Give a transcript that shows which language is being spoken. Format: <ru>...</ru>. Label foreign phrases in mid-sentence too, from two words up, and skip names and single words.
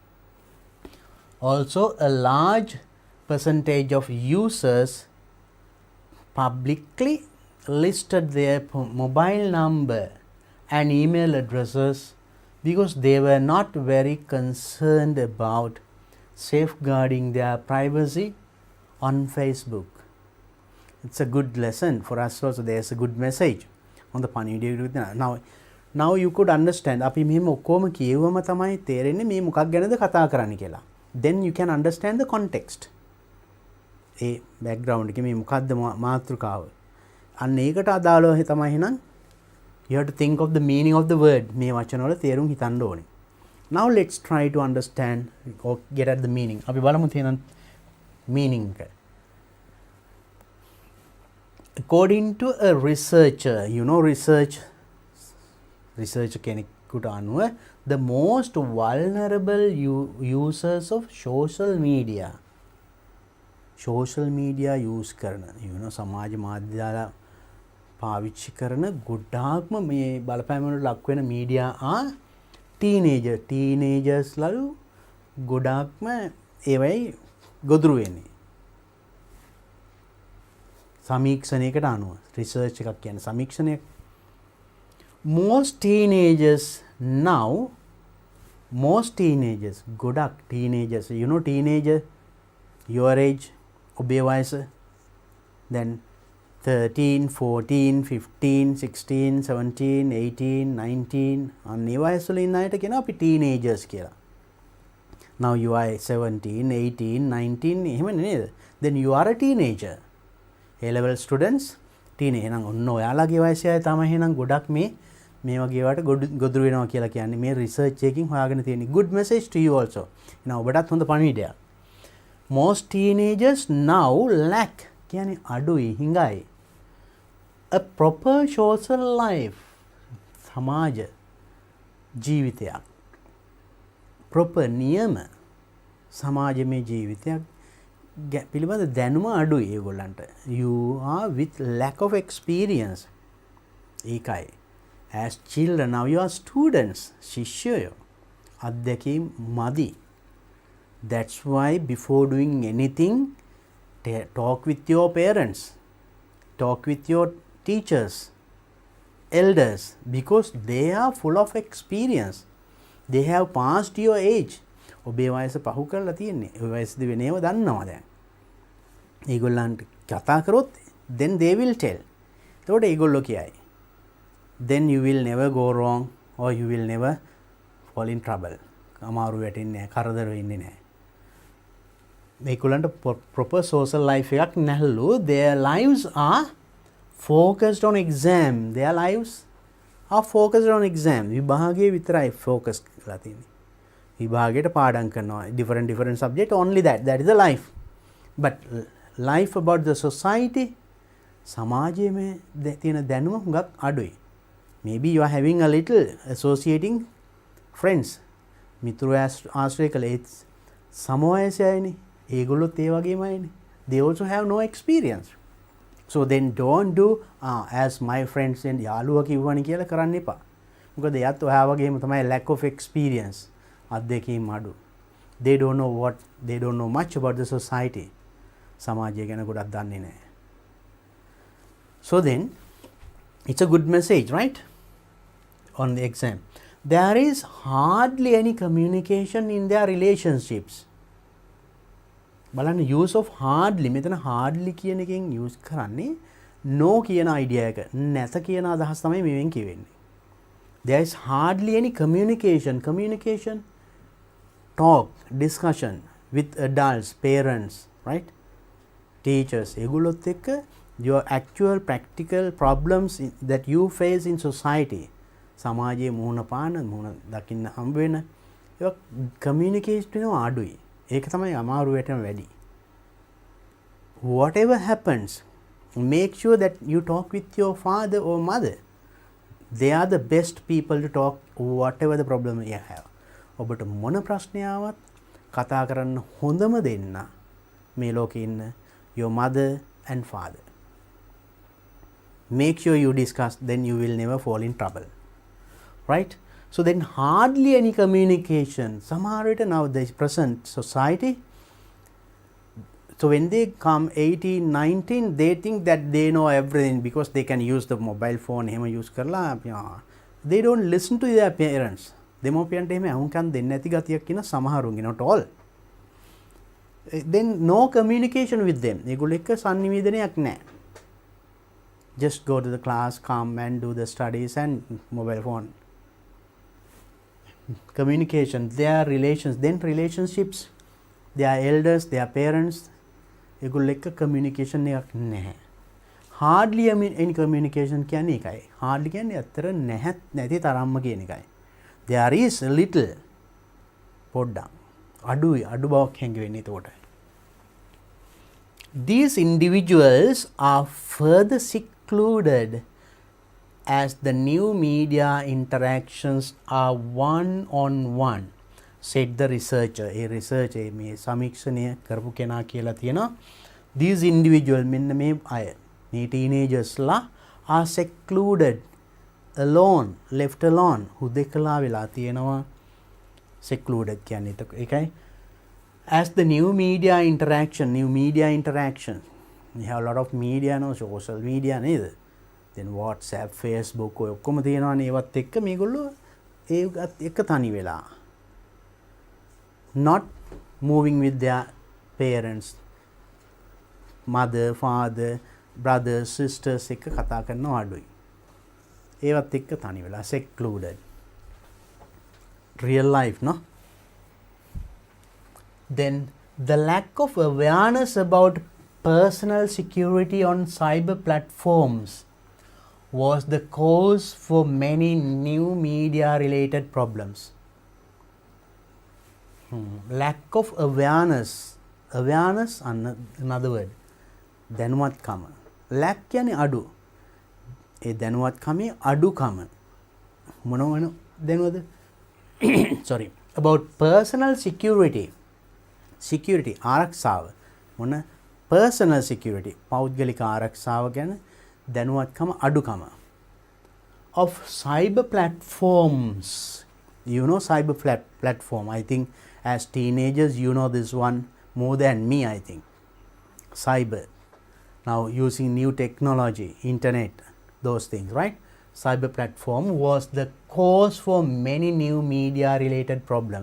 <en>Also, a large percentage of users publicly listed their mobile number and email addresses because they were not very concerned about safeguarding their privacy on Facebook. It's a good lesson for us also. There's a good message on the panidi. Now you could understand.</en> <si>අපි මෙහෙම ඔක්කොම කියවම තමයි තේරෙන්නේ මේ මොකක් ගැනද කතා කරන්න කියලා.</si> <en>Then you can understand the context.</en> <si>ඒ background එකේ මේ මොකක්ද මාතෘකාව. අන්න ඒකට අදාළව තමයි එහෙනම්</si> <en>you have to think of the meaning of the word.</en> <si>මේ වචන වල තේරුම් හිතන්න ඕනේ.</si> <en>Now let's try to understand or get at the meaning.</en> <si>අපි බලමු තියෙන meaning එක.</si> <en>According to a researcher, you know researcher</en> <si>කෙනෙකුට අනුව</si> <en>the most vulnerable users of social media use</en> <si>කරන සමාජ මාධ්‍ය පාවිච්චි කරන ගොඩාක්ම මේ බලපෑම වලට ලක් වෙන මීඩියා teenagers ලලු ගොඩාක්ම ඒවයි ගොදුරු වෙන්නේ සමීක්ෂණයකට අනුව රිසර්ච් එකක් කියන්නේ සමීක්ෂණයක්</si> <en>most teenagers</en> <si>ගොඩක්</si> <en>teenagers you know teenager your age</en> <si>ඔබේ වයස then 13 14 15 16 17 18 19 අන්නේ වයසවල ඉන්න අයට කියන අපි teenagers කියලා</si> <en>now you are 17 18 19</en> <si>එහෙම නේද</si> <en>then you are a teenager A level students teenage</en> <si>එහෙනම් ඔන්න ඔයාලගේ වයසේ අය තමයි එහෙනම් ගොඩක් මේ වගේ වට ගොදුරු වෙනවා කියලා කියන්නේ මේ රිසර්ච් එකකින් හොයාගෙන තියෙන</si> <en>good message to you also</en> <si>එහෙනම් ඔබටත් හොඳ පණිවිඩයක්</si> <en>most teenagers now lack</en> <si>කියන්නේ අඩුයි හිඟයි</si> <en>a proper social life</en> <si>සමාජ ජීවිතයක් proper නියම සමාජමය ජීවිතයක් පිළිබඳ දැනුම අඩුයි ඒගොල්ලන්ට</si> <en>you are with lack of experience ඒකයි as children now you are students</en> <si>ශිෂ්‍යයෝ අත්දැකීම් මදි</si> <en>that's why before doing anything talk with your parents talk with your teachers elders because they are full of experience they have passed your age</en> <si>ඔබේ වයස පහු කරලා තියෙන්නේ ඔය වයසදී වෙනේව දන්නවා දැන් ඒගොල්ලන්ට කතා කරොත්</si> <en>then they will tell</en> <si>එතකොට ඒගොල්ලෝ කියයි</si> <en>then you will never go wrong or you will never fall in trouble</en> <si>අමාරු වැටෙන්නේ නැහැ කරදර වෙන්නේ නැහැ</si> <en>මේගොල්ලන්ට proper social life</en> <si>එකක් නැහැලු</si> <en>their lives are focused on exam their lives are focused on exam</en> <si>විභාගයේ විතරයි focus කරලා තියෙන්නේ විභාගයට පාඩම් කරනවා</si> <en>different subject only that is the life but life about the society</en> <si>සමාජයේ තියෙන දැනුම හුඟක්</si> <en>අඩුයි maybe you are having a little associating friends</en> <si>මිතුරු ආශ්‍රය කළේ සමවයසයයිනේ ඒගොල්ලොත් ඒ වගේමයිනේ</si> <en>they also have no experience so then don't do as my friends and</en> <si>යාළුවා කිව්වනේ කියලා කරන්න එපා මොකද එයාත් ඔයා වගේම තමයි</si> <en>lack of experience</en> <si>අත්දැකීම් අඩු</si> <en>they don't know much about the society</en> <si>සමාජය ගැන ගොඩක් දන්නේ නැහැ.</si> <en>So then it's a good message, right? On the exam there is hardly any communication in their relationships.</en> <si>බලන්න</si> <en>use of hardly</en> <si>මෙතන hardly කියන එකෙන් use කරන්නේ no කියන idea එක නැත කියන අදහස් තමයි මෙවෙන් කියවෙන්නේ.</si> <en>There is hardly any communication talk discussion with adults, parents, right, teachers.</en> <si>ඒගොල්ලොත් එක්ක</si> <en>your actual practical problems that you face in society,</en> <si>සමාජයේ මුහුණ පාන මුහුණ දකින්න හම්බ වෙන ඒක communicate වෙනවා අඩුයි. ඒක තමයි අමාරු වෙටම වැඩි.</si> <en>Whatever happens, make sure that you talk with your father or mother. They are the best people to talk whatever the problem you have.</en> <si>ඔබට මොන ප්‍රශ්නයාවත් කතා කරන්න හොඳම දෙන්න මේ ලෝකේ ඉන්න</si> <en>your mother and father. Make sure you discuss, then you will never fall in trouble. Right? So then hardly any communication.</en> <si>සමහර විට</si> <en>now the present society, so when they come 18, 19, they think that they know everything because they can use the mobile phone.</en> <si>එහෙම use කරලා</si> <en>they don't listen to their parents.</en> <si>දෙමෝපියන්ට එහෙම අහුම්කම් දෙන්නේ නැති ගතියක් කියන සමහරුන්ගේ,</si> <en>not all. Then no communication with them.</en> <si>ඒගොල්ලෝ එක්ක සංනිවේදනයක් නැහැ.</si> <en>Just go to the class, come and do the studies and mobile phone. Communication, their relations, then relationships, their elders, their parents,</en> <si>ඒගොල්ලෝ එක්ක communication එකක් නැහැ.</si> <en>Hardly any communication</en> <si>කියන්නේ එකයි. Hardly කියන්නේ අතර නැති තරම්ම කියන එකයි.</si> <en>There is a little</en> <si>පොඩ්ඩක් අඩු බවක් හැඟෙන්නේ එතකොටයි.</si> <en>These individuals are further secluded as the new media interactions are one-on-one, said the researcher. A researcher</en> <si>මේ සමීක්ෂණය කරපු කෙනා කියලා තියෙනවා.</si> <en>These individuals</en> <si>මෙන්න මේ අය මේ</si> <en>teenagers ලා are secluded, alone, left alone,</en> <si>හුදෙකලා වෙලා තියෙනවා. Secluded කියන්නේ ඒකයි.</si> <en>As the new media interaction, we have a lot of media, no, social media නේද?</en> <si>Then WhatsApp, Facebook ඔය ඔක්කොම තියෙනවානේ. ඒවත් එක්ක මේගොල්ලෝ ඒත් එක්ක තනි වෙලා.</si> <en>Not moving with their parents, mother, father, brothers, sisters</en> <si>එක්ක කතා කරනවා අඩුයි. ඒවත් එක්ක තනි වෙලා,</si> <en>secluded. Real life, no? Then the lack of awareness about personal security on cyber platforms was the cause for many new media related problems. Lack of awareness, another word, දැනුවත්කම.</en> <si>lack කියන්නේ අඩු. ඒ දැනුවත්කමේ අඩුකම මොනවන දැනුවද?</si> <en>Sorry, about personal security</en> <si>ආරක්ෂාව මොන</si> <en>personal security</en> <si>පෞද්ගලික ආරක්ෂාව ගැන දැනුවත්කම අඩුකම</si> <en>of cyber platforms. You know cyber platform, I think as teenagers you know this one more than me, I think. Cyber, now using new technology, internet, those things, right? Cyber platform was the cause for many new media related problems.</en>